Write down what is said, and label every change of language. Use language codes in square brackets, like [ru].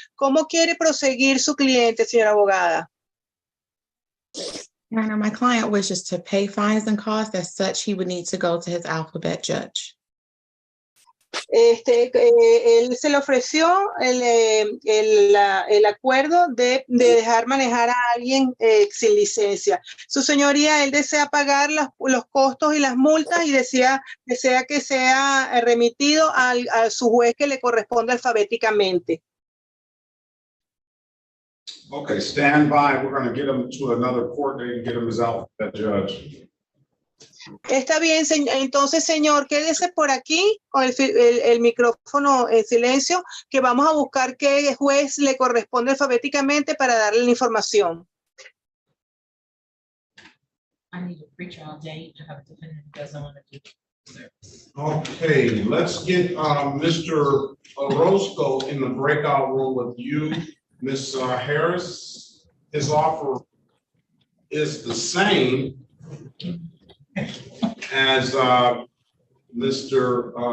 [es] ¿Cómo quiere proseguir su cliente, señora abogada? [en] Your Honor, my client wishes to pay fines and costs. As such, he would need to go to his alphabet judge. [es] Él se le ofreció el acuerdo de dejar manejar a alguien sin licencia. Su señoría, él desea pagar los costos y las multas y desea que sea remitido a su juez que le corresponde alfabéticamente. [en] Okay, stand by. We're going to get him to another court date and get him his alphabet judge. [es] Está bien, entonces, señor, quédese por aquí con el micrófono en silencio, que vamos a buscar qué juez le corresponde alfabéticamente para darle la información. [en] I need a pretrial date. I have a defendant who doesn't want to do service. Okay, let's get Mr. Orozco in the breakout room with you, Ms. Harris. His offer is the same as Mr.